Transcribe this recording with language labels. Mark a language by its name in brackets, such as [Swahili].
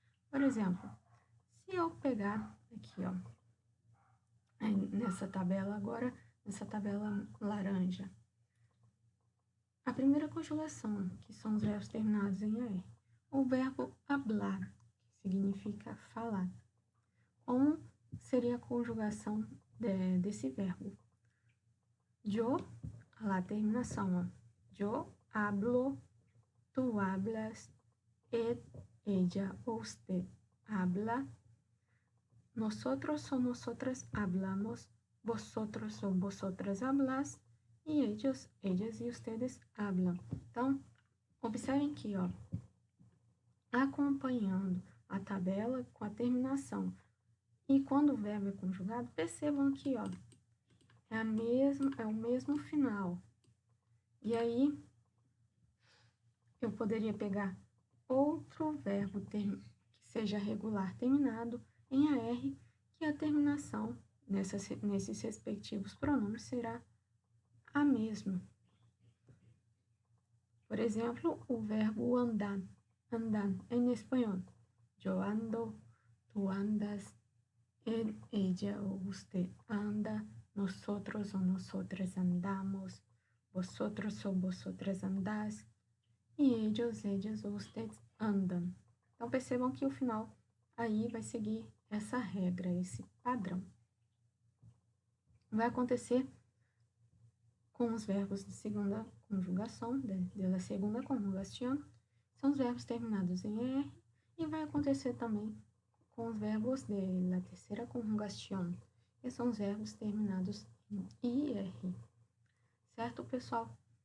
[Portuguese] Por exemplo, se eu pegar aqui, ó, nessa tabela agora, nessa tabela laranja, a primeira conjugação, que são os verbos terminados em AR, o verbo [Spanish] hablar, [Portuguese] que significa falar. Como seria a conjugação desse verbo? [Spanish] Yo, [Portuguese] lá a terminação, ó. [Spanish] Yo hablo, tú hablas, ella o usted habla, nosotros o nosotras hablamos, vosotros o vosotras hablas, e ellos, ellas e ustedes hablam. [Portuguese] Então, observem aqui, ó, acompanhando a tabela com a terminação. E quando o verbo é conjugado, percebam que, ó, é o mesmo final. E aí, eu poderia pegar outro verbo que seja regular terminado em AR, que a terminação nesses respectivos pronomes será a mesma. Por exemplo, o verbo [Spanish] andar, [Portuguese] andar em espanhol. [Spanish] Yo ando, tú andas, él, ella o usted anda, nosotros o nosotras andamos, vosotros o vosotras andás, e ellos, ellas ou ustedes andam. [Portuguese] Então, percebam que o final aí vai seguir essa regra, esse padrão. Vai acontecer com os verbos de segunda conjugação, da segunda conjugação, são os verbos terminados em ER, e vai acontecer também com os verbos da terceira conjugação, que são os verbos terminados em IR. Certo, pessoal?